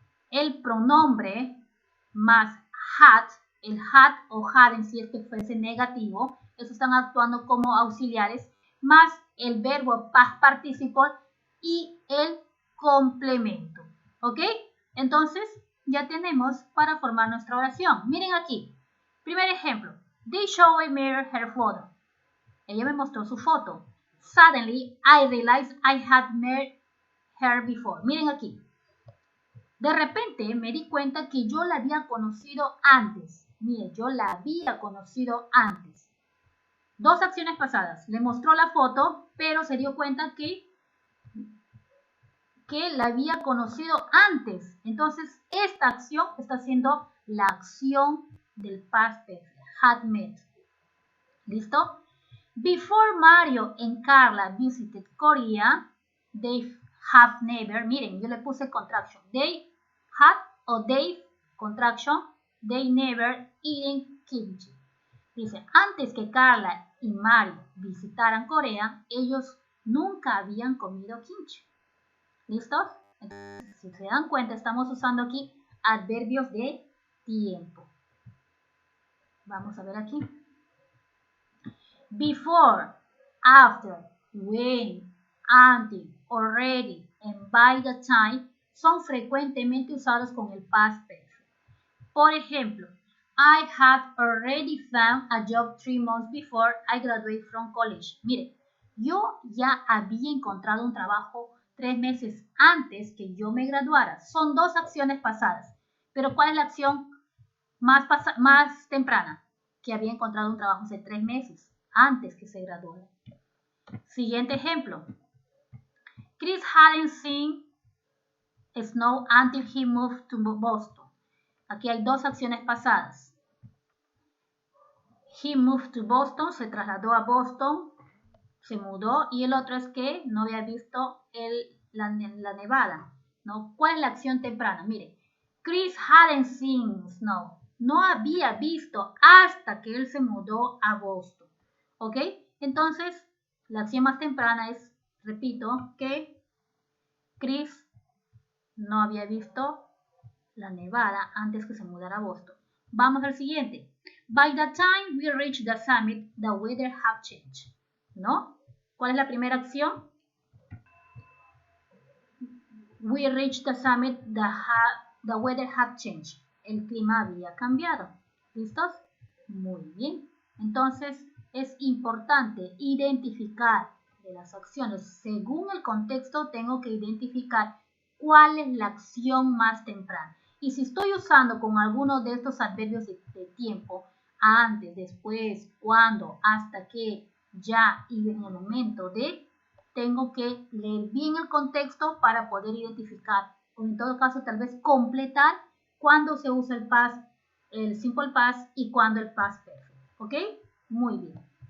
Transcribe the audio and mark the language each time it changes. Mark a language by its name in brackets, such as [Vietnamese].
[Spanish] El pronombre más had, el had o hadn't si es que fuese negativo, eso están actuando como auxiliares, más el verbo past participle y el complemento. ¿Ok? Entonces, ya tenemos para formar nuestra oración. Miren aquí. Primer ejemplo. [English] They showed me her photo. [Spanish] Ella me mostró su foto. [English] Suddenly, I realized I had met her before. [Spanish] Miren aquí. De repente me di cuenta que yo la había conocido antes. Mire, yo la había conocido antes. Dos acciones pasadas. Le mostró la foto, pero se dio cuenta que la había conocido antes. Entonces, esta acción está siendo la acción del past perfect. Had met. ¿Listo? [English] Before Mario and Carla visited Korea, they have never, [Spanish] miren, yo le puse [English] contraction. They had o they, contraction, they never eaten kimchi. [Spanish] Dice, antes que Carla y Mario visitaran Corea, ellos nunca habían comido kimchi. ¿Listos? Entonces, si se dan cuenta, estamos usando aquí adverbios de tiempo. Vamos a ver aquí. [English] Before, after, when, until, already, and by the time [Spanish] son frecuentemente usados con el past perfect. Por ejemplo, [English] I had already found a job 3 months before I graduated from college. [Spanish] Mire, yo ya había encontrado un trabajo 3 meses antes que yo me graduara. Son dos acciones pasadas. Pero ¿cuál es la acción más temprana? Que había encontrado un trabajo hace 3 meses antes que se graduara. Siguiente ejemplo. [English] Chris hadn't seen snow until he moved to Boston. [Spanish] Aquí hay dos acciones pasadas. [English] He moved to Boston, [Spanish] se trasladó a Boston, se mudó, y el otro es que no había visto la nevada, ¿no? ¿Cuál es la acción temprana? Mire, [English] Chris hadn't seen snow. [Spanish] No había visto hasta que él se mudó a Boston, ¿ok? Entonces, la acción más temprana es, repito, que Chris no había visto la nevada antes que se mudara a Boston. Vamos al siguiente. [English] By the time we reach the summit, the weather had changed, [Spanish] ¿no? ¿Cuál es la primera acción? [English] We reached the summit, the weather had changed. [Spanish] El clima había cambiado. ¿Listos? Muy bien. Entonces, es importante identificar de las acciones. Según el contexto, tengo que identificar cuál es la acción más temprana. Y si estoy usando con alguno de estos adverbios de tiempo, antes, después, cuando, hasta que, ya y en el momento de, tengo que leer bien el contexto para poder identificar, o en todo caso tal vez completar cuando se usa el past, el simple past, y cuando el past perfect. ¿Ok? Muy bien.